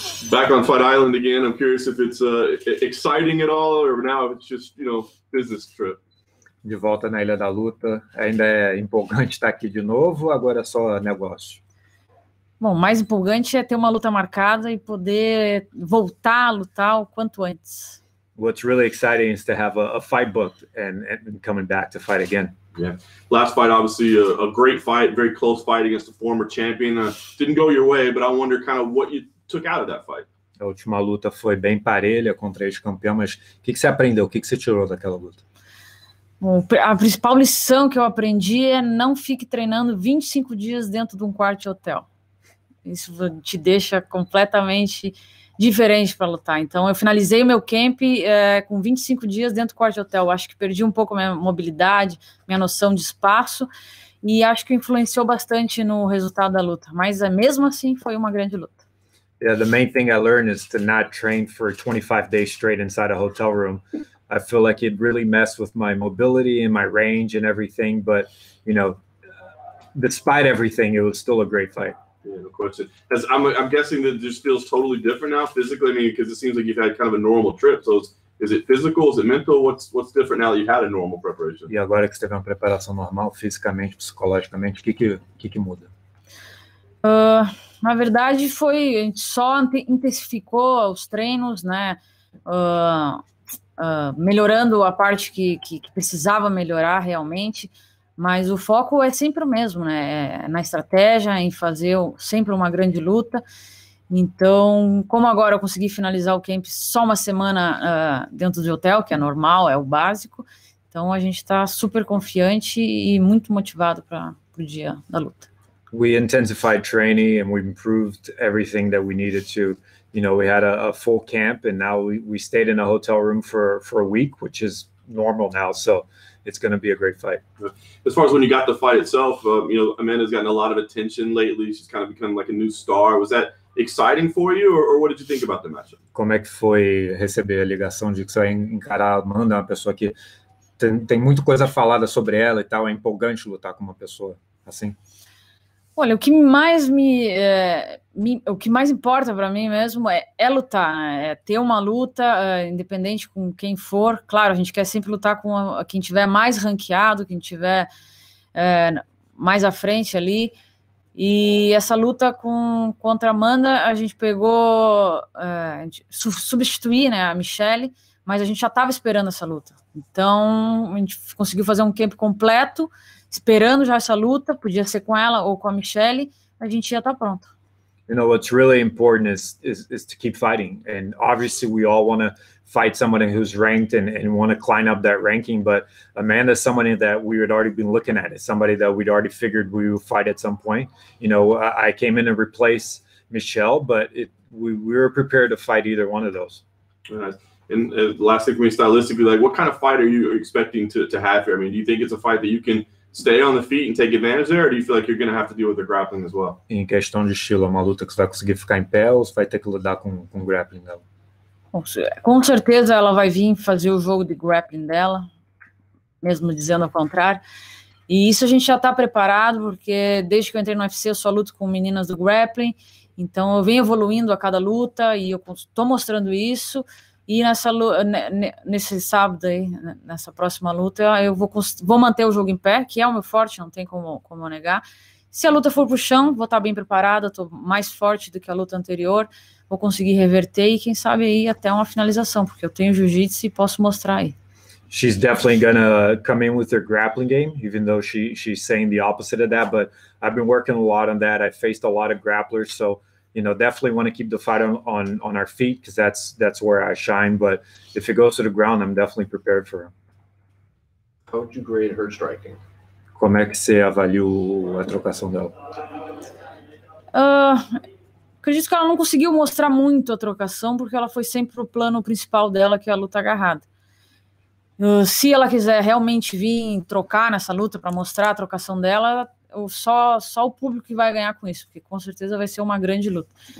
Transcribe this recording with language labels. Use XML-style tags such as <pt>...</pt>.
<en>Back on Fight Island again. I'm curious if it's exciting at all, or now it's just, business trip.</en> <pt>De volta na Ilha da Luta, ainda é empolgante estar aqui de novo, agora é só negócio. Bom, mais empolgante é ter uma luta marcada e poder voltar a lutar o quanto antes.</pt> <en>What's really exciting is to have a fight booked and coming back to fight again. Yeah. Last fight, obviously, a great fight, very close fight against a former champion. Didn't go your way, but I wonder kind of what you took out of that fight.</en> <pt>A última luta foi bem parelha contra ex-campeão, mas o que você aprendeu? O que você tirou daquela luta? Bom, a principal lição que eu aprendi é não fique treinando 25 dias dentro de um quarto de hotel. Isso te deixa completamente diferente para lutar. Então, eu finalizei o meu camp com 25 dias dentro do quarto de hotel. Acho que perdi um pouco a minha mobilidade, minha noção de espaço, e acho que influenciou bastante no resultado da luta. Mas, mesmo assim, foi uma grande luta.</pt> <en>Yeah, the main thing I learned is to not train for 25 days straight inside a hotel room. I feel like it really messed with my mobility and my range and everything, but, despite everything, it was still a great fight. Yeah, no question. I'm guessing that it just feels totally different now physically. I mean, because it seems like you've had kind of a normal trip. So is it physical? Is it mental? What's different now that you've had a normal preparation?</en> <pt>E agora que você teve uma preparação normal, fisicamente, psicologicamente, o que muda? Na verdade, a gente só intensificou os treinos, né? Melhorando a parte que precisava melhorar realmente. Mas o foco é sempre o mesmo, né? Na estratégia, em fazer sempre uma grande luta. Então, como agora eu consegui finalizar o camp só uma semana dentro do hotel, que é normal, é o básico, então a gente está super confiante e muito motivado para o dia da luta.</pt> <en>We intensified training and we improved everything that we needed to. We had a full camp, and now we stayed in a hotel room for a week, which is normal now. So it's going to be a great fight. As far as when you got the fight itself, Amanda's gotten a lot of attention lately. She's kind of become like a new star. Was that exciting for you, or what did you think about the matchup?</en> <pt>Como é que foi receber a ligação de que você vai encarar a Amanda, uma pessoa que tem muita coisa falada sobre ela e tal, é empolgante lutar com uma pessoa assim? Olha, o que mais o que mais importa para mim mesmo é lutar, né? É ter uma luta, independente com quem for. Claro, a gente quer sempre lutar com quem tiver mais ranqueado, quem tiver mais à frente ali. E essa luta contra a Amanda, a gente pegou, substituir, né, a Michelle, mas a gente já estava esperando essa luta. Então, a gente conseguiu fazer um camp completo, esperando já essa luta, podia ser com ela ou com a Michelle, a gente ia estar pronto.</pt> <en>What's really important is to keep fighting. And obviously we all want to fight someone who's ranked and want to climb up that ranking. But Amanda's somebody that we had already been looking at. It's somebody that we'd already figured we would fight at some point. I came in to replace Michelle, but we were prepared to fight either one of those. Nice. And last thing for me, stylistically, what kind of fight are you expecting to have here? I mean, do you think it's a fight that you can stay on the feet and take advantage there, or do you feel like you're going to have to deal with the grappling as well?</en> <pt>Em questão de estilo, é uma luta que você vai conseguir ficar em pé ou você vai ter que lidar com grappling dela? Com certeza ela vai vir fazer o jogo de grappling dela, mesmo dizendo ao contrário. E isso a gente já está preparado, porque desde que eu entrei no UFC eu só luto com meninas do grappling, então eu venho evoluindo a cada luta e eu estou mostrando isso. E nesse sábado aí, nessa próxima luta, eu vou manter o jogo em pé, que é o meu forte, não tem como eu negar. Se a luta for pro chão, vou estar bem preparada, estou mais forte do que a luta anterior, vou conseguir reverter e quem sabe aí até uma finalização, porque eu tenho jiu-jitsu e posso mostrar aí.</pt> <en>she's definitely gonna come in with her grappling game, even though she's saying the opposite of that. But I've been working a lot on that. I faced a lot of grapplers, so definitely want to keep the fight on our feet, because that's where I shine. But if it goes to the ground, I'm definitely prepared for her. How would you grade her striking?</en> <pt>Como é que você avaliou a trocação dela? Acredito que ela não conseguiu mostrar muito a trocação, porque ela foi sempre pro plano principal dela, que é a luta agarrada. Se ela quiser realmente vir trocar nessa luta para mostrar a trocação dela, só o público que vai ganhar com isso, porque com certeza vai ser uma grande luta.</pt>